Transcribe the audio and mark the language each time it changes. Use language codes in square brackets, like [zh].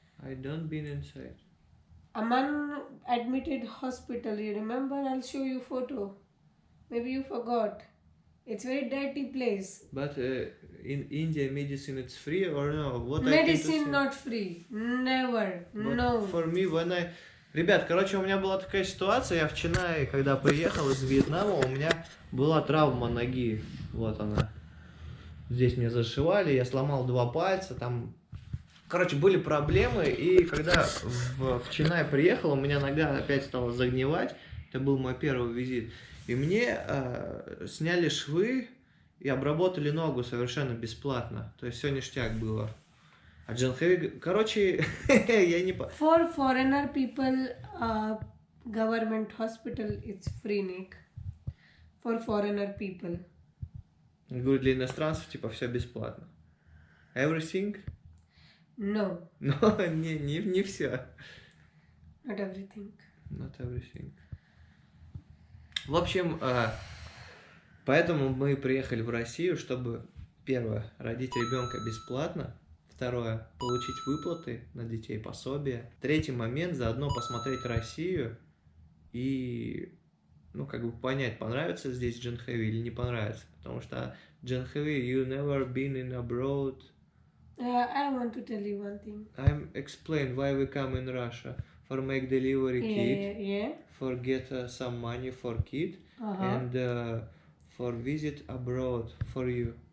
[en] I don't been inside. Aman admitted hospital. You remember? I'll show you photo. Maybe you forgot. It's very dirty place. But in India, medicine it's free or no? What Medicine not free. Never. But No. For me, when I... [ru] Ребят, короче, у меня была такая ситуация. Я в Ченнаи, когда приехал из Вьетнама, у меня была травма ноги. Вот она. Здесь мне зашивали, я сломал 2 пальца, там... Короче, были проблемы, и когда в Ченнаи приехал, у меня нога опять стала загнивать. Это был мой первый визит. И мне сняли швы и обработали ногу совершенно бесплатно. То есть все ништяк было. А Джанхеви... Короче, я не... [en] For foreigner people, government hospital it's free, Nick. For foreigner people. [ru] Говорю, для иностранцев, типа, все бесплатно. [en] Everything? No. [ru] Но не все. [en] Not everything. Not everything. [ru] В общем, поэтому мы приехали в Россию, чтобы, первое, родить ребенка бесплатно, Второе, получить выплаты на детей, пособия. Третий момент, заодно посмотреть Россию и, ну, как бы понять, понравится здесь Джанхеви или не понравится. Потому что [en] Джанхеви, you never been in abroad. I want to tell you one thing. I'm explain why we come in Russia. For make delivery kit, Yeah. for get some money for kid, and for visit abroad for you.